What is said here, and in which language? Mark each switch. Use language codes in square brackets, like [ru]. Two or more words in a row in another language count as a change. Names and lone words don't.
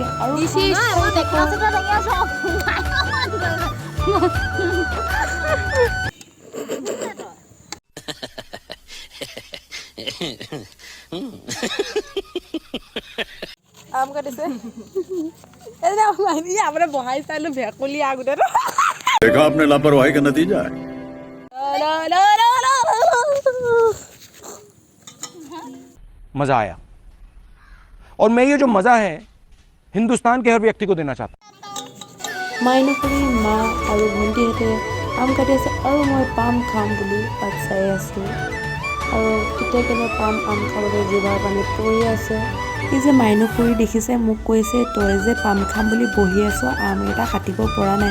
[as] আৰু আম কাটিছে আপোনাৰ বহাই চাইলো ভেকুলী আগতে [hi] देखा आपने लापरवाही का नतीजा है। मजा आया और मैं ये जो मजा है हिंदुस्तान के हर व्यक्ति को देना चाहता हूं। [as] মাইনু খুৰী মা আৰু ভণ্টিহঁতে আম কাটি আছে আৰু মই পাম খাম বুলি তাত চাই আছোঁ। আৰু কেতিয়াবা পাম আম খাবলৈ জিভাৰ পানী পৰি আছে। এই যে মাইনু খুৰী দেখিছে, মোক কৈছে তই যে পাম খাম বুলি বহি আছ, আম এটা কাটিব পৰা নাই।